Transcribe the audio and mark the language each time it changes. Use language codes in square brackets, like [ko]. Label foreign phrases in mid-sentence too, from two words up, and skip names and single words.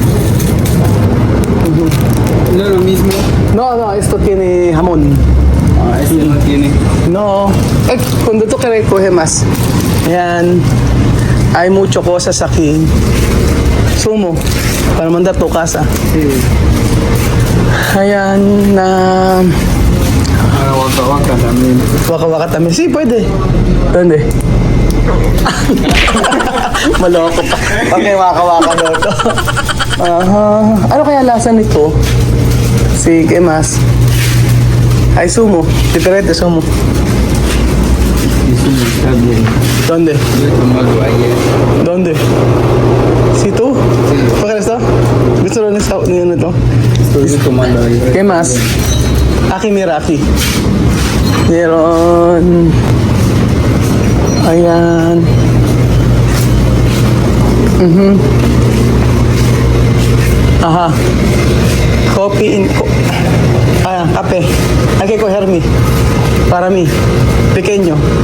[es] ¿No es lo mismo? No, esto tiene jamón. Ah, este no tiene. No. Cuando tú quieres, coge más. Ayan. Hay muchas cosas aquí. Sumo. Para mandar tu casa. Sí. [tl] Ayan na... [es] Para waka-waka también. Waka-waka también. Sí, [tl] pwede. ¿Dónde? Maloko pa. Okay, waka-waka daw to. Ano kaya lasa nito? [es] Sí, ¿qué más? Hay sumo. Diferente sumo. Eso no está bien. ¿Dónde? Yo he tomado ayer. ¿Dónde? ¿Sí tú? Sí. ¿Para esto? ¿Gusto lo nito? Estoy tomando ayer. ¿Qué más? Aquí, mira, aquí. [tl] Meron. Ayan. Ajá. [en] Coffee in... [tl] Kape. [es] Hay que coger para mí. Pequeño.